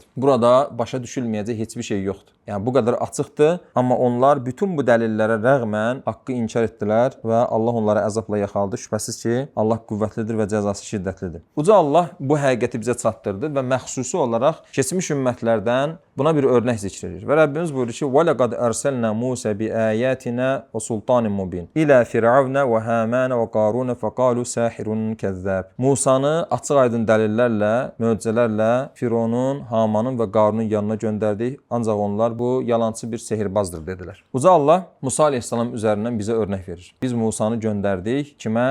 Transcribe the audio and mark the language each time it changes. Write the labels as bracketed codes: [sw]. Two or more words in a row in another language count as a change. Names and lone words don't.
[az] Burada başa düşülməyəcək heç bir şey yoxdur. Yəni bu qədər açıqdır, amma onlar bütün bu dəlillərə rəğmən haqqı inkar etdilər və Allah onları əzabla yaxaladı. Şübhəsiz ki, Allah qüvvətlidir və cəzası şiddətlidir. Uca Allah bu həqiqəti bizə çatdırdı və məxsusi olaraq keçmiş ümmətlərdən buna bir örnək zikr edir. Və Rəbbimiz buyurur ki: [ar] "ولقد أرسلنا موسى بآياتنا وسلطان مبين إلى فرعون وهامان وقارون فقالوا ساحر كذاب." [az] Musanı açıq-aydın dəlillərlə, möcüzələrlə Fironun, Hamanın və Qarunun yanına göndərdik. Ancaq onlar bu yalançı bir sehirbazdır dedilər. Uca Allah Musa əleyhissalam üzərindən bizə örnək verir. Biz Musanı göndərdik kimə?